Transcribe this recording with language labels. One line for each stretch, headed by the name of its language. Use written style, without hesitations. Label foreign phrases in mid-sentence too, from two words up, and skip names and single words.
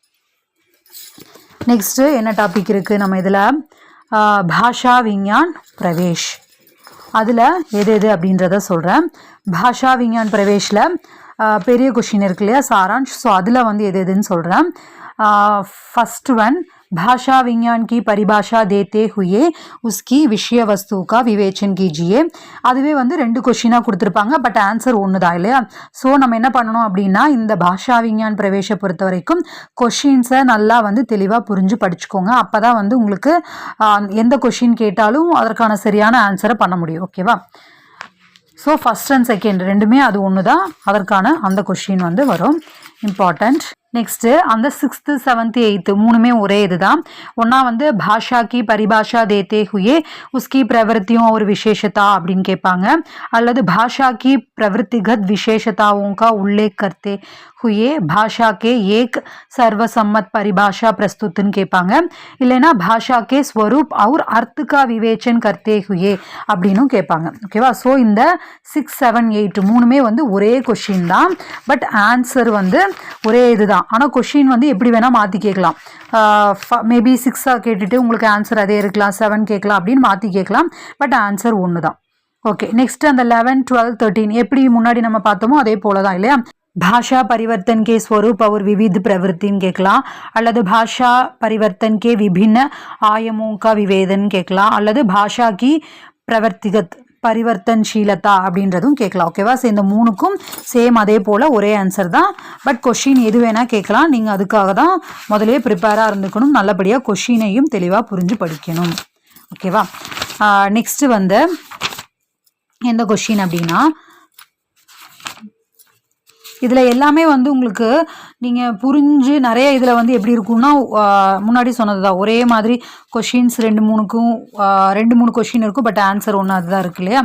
Tamil: நெக்ஸ்ட்டு என்ன டாபிக் இருக்குது நம்ம இதில் பாஷா விஞ்ஞான் பிரவேஷ் அதில் எது எது அப்படின்றத சொல்கிறேன் பாஷா விஞ்ஞான் பிரவேஷில் பெரிய கொஷின் இருக்கு இல்லையா சாராंश ஸோ அதில் வந்து எது எதுன்னு சொல்கிறேன்
English: first one
Hindi: भाषा विज्ञान की परिभाषा देते हुए उसकी विषय वस्तु का विवेचन कीजिए
Tamil: அதுவே வந்து ரெண்டு क्वेश्चन கொடுத்திருப்பாங்க
English: but answer
Tamil: ஒன்று தான் இல்லையா ஸோ நம்ம என்ன பண்ணணும் அப்படின்னா இந்த பாஷா விஞ்ஞான் பிரவேச பொறுத்த வரைக்கும் கொஷின்ஸை நல்லா வந்து தெளிவாக புரிஞ்சு படிச்சுக்கோங்க அப்போ தான் வந்து உங்களுக்கு எந்த கொஷின் கேட்டாலும் அதற்கான சரியான ஆன்சரை பண்ண முடியும் ஓகேவா
English: so first and second
Tamil: ரெண்டுமே அது ஒன்று தான் அதற்கான அந்த கொஷின் வந்து வரும்
English: important next
Tamil: அந்த 6th 7th 8th மூணுமே ஒரே இதுதான் ஒண்ணா வந்து
Hindi: भाषा की परिभाषा देते हुए उसकी प्रवृत्तियों और विशेषता
Tamil: அப்படினு கேட்பாங்க அல்லது
Hindi: भाषा की प्रवृत्तिगत विशेषताओं का उल्लेख करते हुए भाषा के एक सर्वसम्मत परिभाषा प्रस्तुतन
Tamil: கேட்பாங்க இல்லனா
Hindi: भाषा के स्वरूप और अर्थ का विवेचन करते हुए
Tamil: அப்படினு கேட்பாங்க ஓகேவா சோ இந்த 6 7 8 மூணுமே வந்து ஒரே क्वेश्चन தான்
English: but answer
Tamil: வந்து ஒரே இதுதான் ஆனா क्वेश्चन வந்து எப்படி வேணா மாத்தி கேட்கலாம் மேபி 6 கேட்டிட்டு உங்களுக்கு ஆன்சர் அதே இருக்கலாம் 7 கேட்கலாம் அப்படினு மாத்தி கேட்கலாம்
English: but answer
Tamil: ஒன்னு தான்
English: okay next
Tamil: அந்த 11 12 13 எப்படி முன்னாடி நம்ம பார்த்தோமோ அதே போல தான் இல்லையா
Hindi: भाषा परिवर्तन के स्वरूप और विविध प्रवृत्ति केकला
Tamil: அல்லது
Hindi: भाषा परिवर्तन के विभिन्न आयामों का विवेदन केकला
Tamil: அல்லது
Hindi: भाषा की प्रवृत्तिगत परिवर्तनशीलता
Tamil: அப்படின்றதும் கேட்கலாம் ஓகேவா சோ இந்த மூணுக்கும் சேம் அதே போல ஒரே ஆன்சர் தான் பட் क्वेश्चन எது வேணா கேட்கலாம் நீங்க அதுக்காக தான் முதல்லயே ப்ரிப்பேரா இருந்துக்கணும் நல்லபடியா क्वेश्चनையும் தெளிவா புரிஞ்சு படிக்கணும் ஓகேவா நெக்ஸ்ட் வந்து எந்த क्वेश्चन அப்படினா இதில் எல்லாமே வந்து உங்களுக்கு நீங்கள் புரிஞ்சு நிறைய இதில் வந்து எப்படி இருக்கும்னா முன்னாடி சொன்னது தான் ஒரே மாதிரி கொஷின்ஸ் 2-3 கொஷின் இருக்கும், பட் ஆன்சர் ஒன்று அதுதான் இருக்கு இல்லையா?